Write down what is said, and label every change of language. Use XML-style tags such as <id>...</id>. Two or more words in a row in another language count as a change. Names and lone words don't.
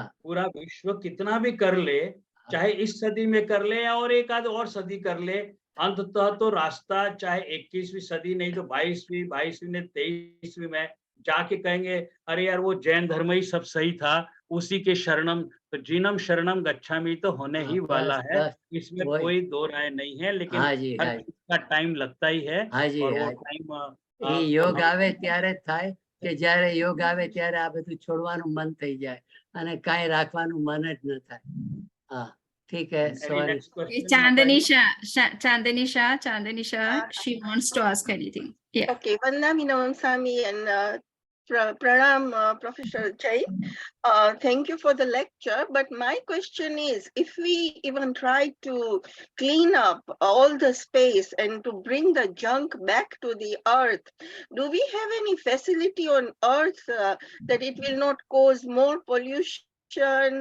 <hi>पूरा विश्व कितना भी कर ले, चाहे इस सदी में कर ले या और एक आध और सदी कर ले, अंततः तो रास्ता चाहे 21वीं सदी नहीं तो 22वीं ने 23वीं में जाके कहेंगे अरे यार वो जैन धर्म ही सब सही था, उसी के शरणम, तो</hi> <pi>जीनम शरणम गच्छामि</pi> <hi>तो होने ही वाला बस है, बस इसमें वही। कोई दो राय नहीं है। लेकिन हाँ जी, हर हाँ जी, चीज का टाइम लगता ही है, हाँ जी, और वो हाँ जी। टाइम</hi> <gu>એ યોગ આવે ત્યારે થાય કે જ્યારે યોગ આવે ત્યારે આ બધું છોડવાનું મન થઈ જાય અને કાંઈ રાખવાનું મન જ ન થાય. હા,</gu> <hi>ठीक है,</hi> <en>Any सॉरी. next question, Chandani Mataji? Chandani Shah, she wants to ask anything. Yeah. Okay, Vandami Navamsami and Pranam, Professor Jai. Thank you for the lecture. But my question is, if we even try to clean up all the space and to bring the junk back to the earth, do we have any facility on earth that it will not cause more pollution?</en>